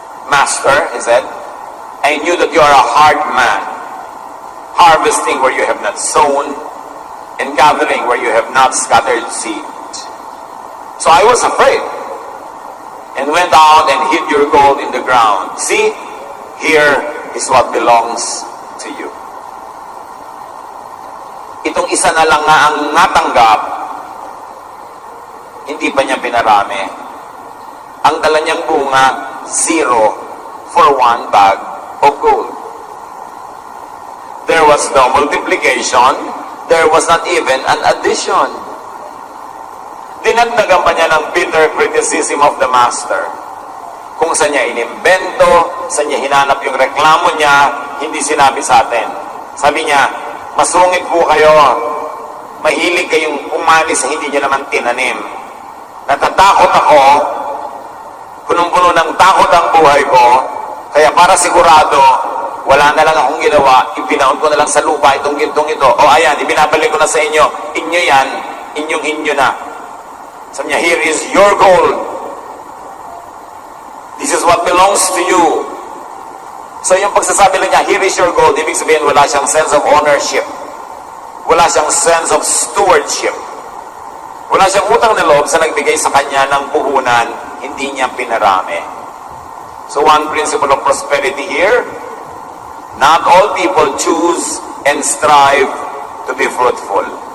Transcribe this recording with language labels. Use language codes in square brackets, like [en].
[en] Master, he said, I knew that you are a hard man, harvesting where you have not sown, and gathering where you have not scattered seed. So I was afraid, and went out and hid your gold in the ground. See, here is what belongs to you. [tl] Itong isa na lang nga ang natanggap, hindi pa niya pinarami. Ang dala niyang bunga, [en] 0 for 1 bag of gold. There was no multiplication, there was not even an addition. [tl] Dinagdagan pa niya ng [en] bitter criticism of the master. [tl] Kung saan niya inimbento, saan niya hinanap yung reklamo niya, hindi sinabi sa atin. Sabi niya, masungit po kayo, mahilig kayong umalis sa hindi niya naman tinanim. Natatakot ako, punong-puno ng takot ang buhay ko, kaya para sigurado, wala na lang akong ginawa, ipinaon ko na lang sa lupa itong gintong ito. O ayan, ibinabalik ko na sa inyo, inyo yan, inyong-inyo na. Sabi niya, [en] here is your gold. This is what belongs to you. [tl] So yung pagsasabi lang niya, [en] here is your gold, [tl] ibig sabihin wala siyang [en] sense of ownership. [tl] Wala siyang [en] sense of stewardship. [tl] Wala siyang utang na loob sa nagbigay sa kanya ng puhunan, hindi niya pinarami. [en] So one principle of prosperity here, not all people choose and strive to be fruitful.